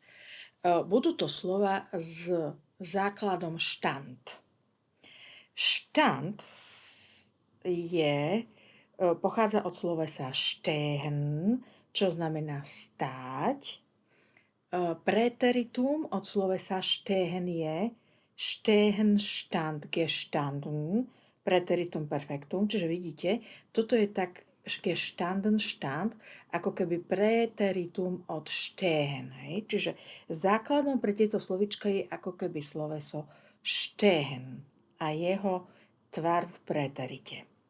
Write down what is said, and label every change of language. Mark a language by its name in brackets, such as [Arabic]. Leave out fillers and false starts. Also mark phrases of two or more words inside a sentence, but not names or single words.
[Slovak] Budú to slova s základom štand. Štand pochádza od slovesa stehen, čo znamená stáť. [German] Präteritum [Slovak] od slovesa [German] stehen je stehen, stand, gestanden, Präteritum perfektum. [Slovak] Čiže vidíte, toto je tak [German] gestanden, stand, [Slovak] ako keby präteritum od stehen. Hej? Čiže základom pre tieto slovička je ako keby sloveso stehen a jeho tvar v préterite.